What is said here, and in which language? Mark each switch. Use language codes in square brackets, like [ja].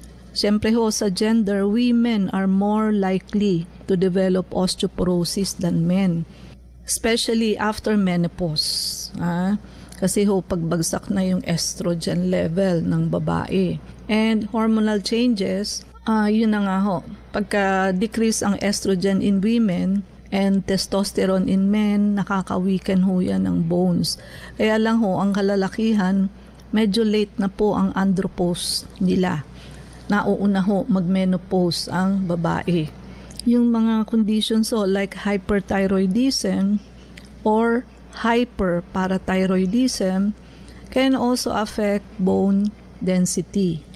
[tl] Siyempre ho, sa [en] gender, women are more likely to develop osteoporosis than men, especially after menopause. [tl] Kasi ho, pagbagsak na yung estrogen level ng babae. [en] And hormonal changes, [tl] yun na nga ho. Pagka-decrease ang [en] estrogen in women and testosterone in men, [tl] nakaka-weaken ho yan ng [en] bones. [tl] Kaya lang ho, ang kalalakihan, medyo late na po ang andropause nila. Nauuna ho mag-menopause ang babae. Yung mga [en] conditions like hyperthyroidism or hyperparathyroidism can also affect bone density.